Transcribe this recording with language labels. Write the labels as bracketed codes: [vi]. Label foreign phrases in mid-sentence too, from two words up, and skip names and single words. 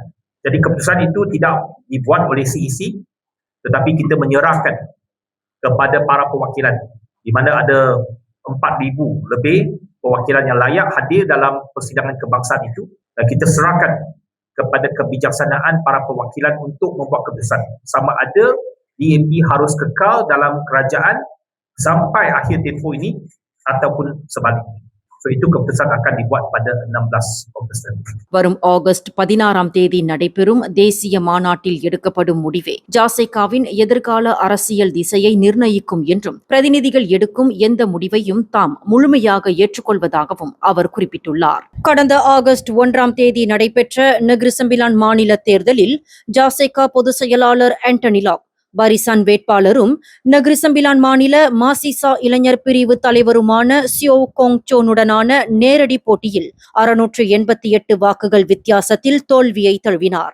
[ms] Jadi keputusan itu tidak dibuat oleh CEC, tetapi kita menyerahkan kepada para perwakilan di mana ada 4,000 lebih perwakilan yang layak hadir dalam persidangan kebangsaan itu, dan kita serahkan kepada kebijaksanaan para perwakilan untuk membuat keputusan sama ada DAP harus kekal dalam kerajaan sampai akhir tempoh ini ataupun sebaliknya. So, itu keputusan akan dibuat pada 16 Ogos. [ta] வரும் ஆகஸ்ட் 16 நடைபெறும் தேசிய மாநாட்டில் எடுக்கப்படும் முடிவே ஜாசேகாவின் எதிர்கால அரசியல் திசையை நிர்ணயிக்கும் என்றும் பிரதிநிதிகள் எடுக்கும் எந்த முடிவையும் தாம் முழுமையாக ஏற்றுக்கொள்வதாகவும் அவர் குறிப்பிட்டுள்ளார். கடந்த ஆகஸ்ட் 1 நடைபெற்ற நெகிரி செம்பிலான் மாநில தேர்தலில் ஜாசேகா பொதுச் செயலாளர் ஆண்டனி லாக் பாரிசான் வேட்பாளரும் நெகிரி செம்பிலான் மாநில மாசிசா இளைஞர் பிரிவு தலைவருமான சியோ கோங் சோனுடனான நேரடி போட்டியில் 688 வாக்குகள் வித்தியாசத்தில் தோல்வியை தழுவினார்.